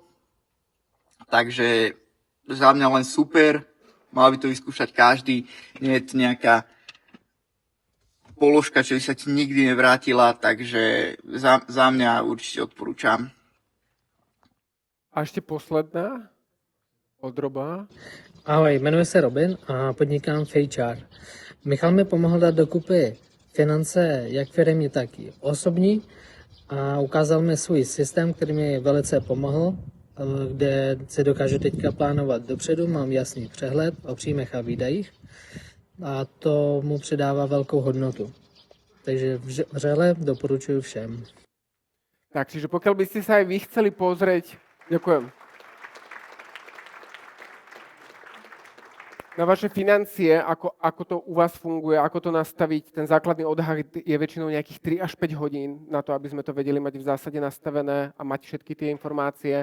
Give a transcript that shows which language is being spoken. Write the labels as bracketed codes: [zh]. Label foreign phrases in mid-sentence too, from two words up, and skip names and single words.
[sk] Takže za mňa len super. Mal by to vyskúšať každý. Nie je to nejaká položka, čo by sa ti nikdy nevrátila. Takže za mňa určite odporúčam. A ešte posledná odroba. [cs] Ahoj, jmenuji se Robin a podnikám v HR. Michal mi pomohl dát dokupy finance jak firemní, tak i osobní a ukázal mi svůj systém, který mi velice pomohl, kde si dokážu teďka plánovat dopředu, mám jasný přehled o příjmech a výdajích a to mu přidává velkou hodnotu. Takže vřele doporučuji všem. [sk] Tak, čiže pokiaľ by ste sa aj vy chceli pozrieť, ďakujem, na vaše financie, ako to u vás funguje, ako to nastaviť. Ten základný odhad je väčšinou nejakých 3 až 5 hodín na to, aby sme to vedeli mať v zásade nastavené a mať všetky tie informácie.